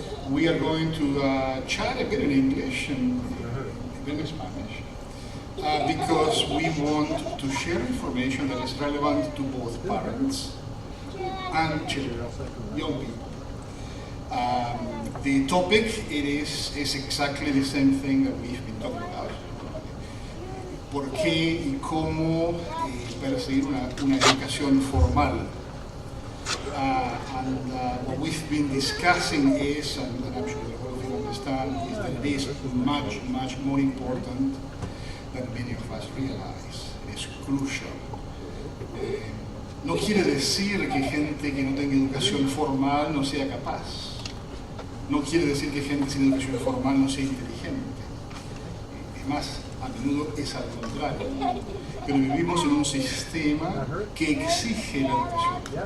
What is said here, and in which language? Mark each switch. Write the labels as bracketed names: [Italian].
[English] We are going to chat a bit in English and a bit in Spanish because we want to share information that is relevant to both parents and children, young people. The topic is exactly the same thing that we've been talking about. [Spanish] ¿Por qué y cómo perseguir una educación formal? [English] And what we've been discussing is, and I'm sure that all of you understand, is that it is much, much more important than many of us realize. It is crucial. [Spanish] No quiere decir que gente que no tenga educación formal no sea capaz. No quiere decir que gente sin educación formal no sea inteligente. Es más, a menudo es al contrario. Pero vivimos en un sistema que exige la educación.